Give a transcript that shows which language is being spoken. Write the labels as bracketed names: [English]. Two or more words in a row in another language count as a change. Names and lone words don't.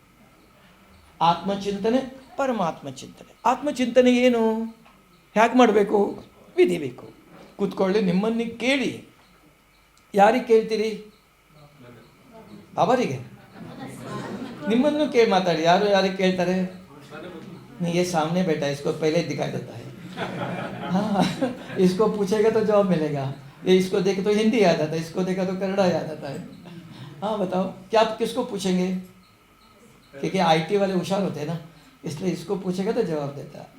[Kannada] ಆತ್ಮಚಿಂತನೆ, ಪರಮಾತ್ಮ ಚಿಂತನೆ. ಆತ್ಮಚಿಂತನೆ ಏನು, ಹ್ಯಾಕೆ ಮಾಡಬೇಕು? ವಿಧಿ ಬೇಕು. ಕೂತ್ಕೊಳ್ಳಿ, ನಿಮ್ಮನ್ನು ಕೇಳಿ. ಯಾರಿಗೆ ಕೇಳ್ತೀರಿ? ಅವರಿಗೆ. ನಿಮ್ಮನ್ನು ಕೇಳಿ ಮಾತಾಡಿ. ಯಾರಿಗೆ ಕೇಳ್ತಾರೆ? [Hindi] ये सामने बैठा है, इसको पहले दिखाई देता है. हाँ, इसको पूछेगा तो जवाब मिलेगा. ये इसको देखे तो हिंदी याद आता है, इसको देखा तो कन्नड़ा याद आता है. हाँ बताओ, क्या आप किसको पूछेंगे? क्योंकि IT वाले होशियार होते हैं ना, इसलिए इसको पूछेगा तो जवाब देता है.